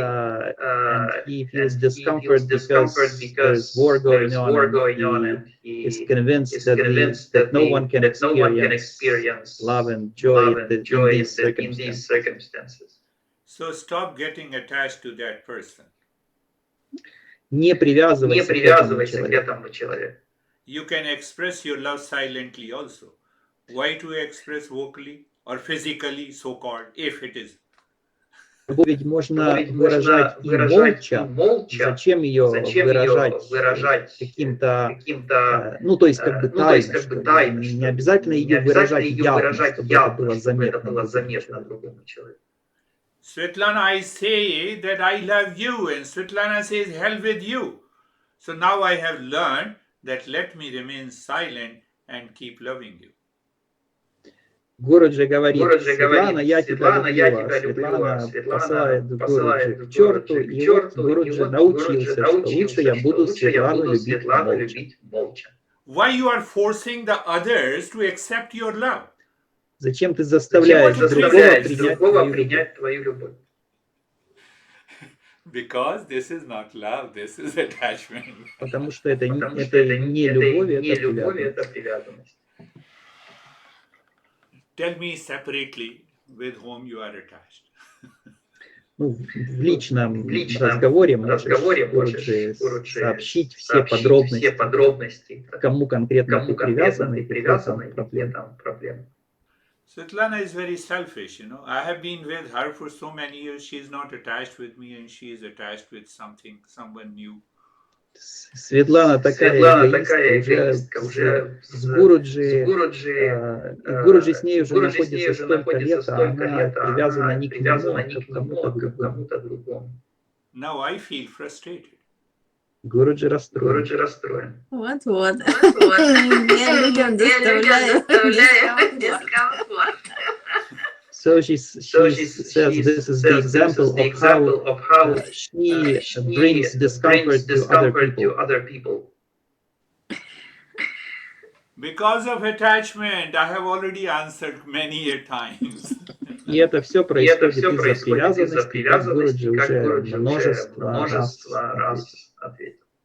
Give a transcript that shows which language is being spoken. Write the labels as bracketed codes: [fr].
[en] And he feels discomfort because there's war going on, and he is convinced that no one can experience love and joy in these circumstances. So stop getting attached to that person. [ru] Не привязывайся к этому человеку. [en] You can express your love silently also. Why to express vocally or physically, so-called, if it is? [ru] Любовь ведь можно выражать и молча. Зачем ее выражать каким-то, ну, то есть как бы тайно, что ли. Не обязательно ее выражать явно, чтобы это было заметно другому человеку. [en] Svetlana, I say that I love you, and Svetlana says, hell with you. So now I have learned that let me remain silent and keep loving you. [ru] Гуруджи говорит, Светлана, я тебя люблю, а Светлана посылает Гуруджи к черту, и вот Гуруджи научился, что лучше я буду Светлану любить молча. [en] Why you are forcing the others to accept your love? [ru] Зачем ты заставляешь другого принять твою любовь? [en] Because this is not love, this is attachment. [ru] Потому что это не любовь, это привязанность. [en] Tell me separately with whom you are attached. [ru] Ну, в личном разговоре можешь Гуруджи сообщить все подробности, кому конкретно ты привязан и какие там проблемы. [en] Svetlana is very selfish, you know. I have been with her for so many years. She is not attached with me, and she is attached with someone new. [ru] Светлана такая эгоистка, уже с Гуруджи, и Гуруджи с ней уже находится столько лет, а она привязана не к нему, а к кому-то другому. [en] Now I feel frustrated. [ru] Гуруджи расстроен. Вот. Я людям доставляю дискомфорт. [en] So she says this is the example of how she brings discomfort to other people. Because of attachment, I have already answered many a times. [ru] И это все происходит из-за привязанности, как Гуруджи уже множество раз ответил.